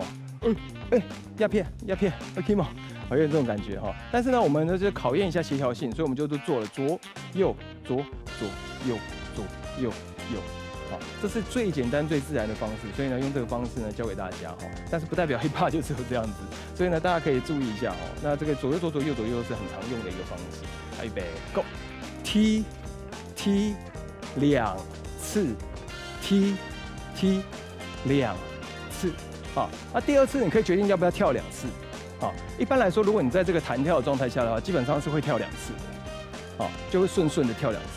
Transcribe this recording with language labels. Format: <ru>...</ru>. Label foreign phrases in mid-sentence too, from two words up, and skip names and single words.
<zh>壓片，OK 嗎？有點這種感覺但是呢，我們呢就考驗一下協調性，所以我們就都做了左右左左右左右右。這是最簡單最自然的方式，所以呢，用這個方式呢教給大家但是不代表</zh> <en>hip hop</en> <zh>就只有這樣子，所以呢，大家可以注意一下那這個左右左左右左右是很常用的一個方式。預備 ，Go， 踢踢2次，踢踢2次。那第二次你可以決定要不要跳2次， 好，一般来说，如果你在这个弹跳的状态下的话，基本上是会跳2次的，好，就会顺顺的跳2次。</zh>